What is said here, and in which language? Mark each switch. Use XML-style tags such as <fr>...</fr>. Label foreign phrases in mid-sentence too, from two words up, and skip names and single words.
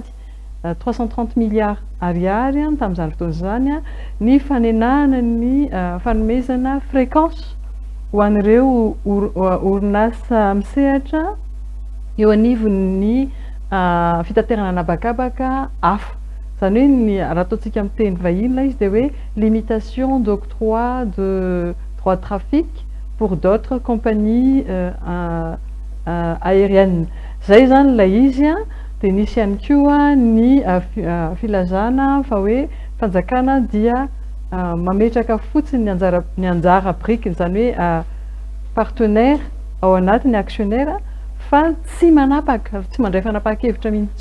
<mg>330 milliards ariary tamin'izany fotoana izany ny fanenahana ny fanomezana fréquence ho an'ireo orinasa misehatra eo anivon'ny fitaterana anabakabaka hafa zany hoe ny raha ataontsika amin'ny teny vahiny la izy dia hoe</mg> <fr>limitation d'octroi de droit de trafic pour d'autres compagnies aériennes</fr> <mg>zay zany la izy dia nisy ihany koa ny filazana fa hoe fanjakana dia mametraka fotsiny ny anjara brikiny zany hoe partenaire ao anatin'ny actionnaire fa tsy manapaka tsy mandray fanapaka-hevitra mintsony</mg>